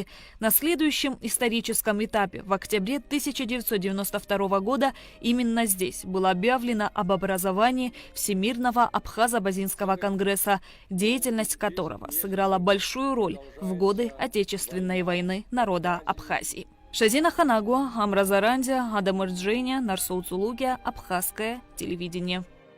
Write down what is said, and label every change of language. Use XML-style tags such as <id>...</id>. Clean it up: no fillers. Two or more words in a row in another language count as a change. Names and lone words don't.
<ru>На следующем историческом этапе, в октябре 1992 года, именно здесь было объявлено об образовании Всемирного Абхазо-Базинского конгресса, деятельность которого сыграла большую роль в годы Отечественной войны народа Абхазии. Шазина Ханагуа, Амра Зарандия, Адам Эрджения, Нарсоу Цулугия, Абхазское телевидение.</ru>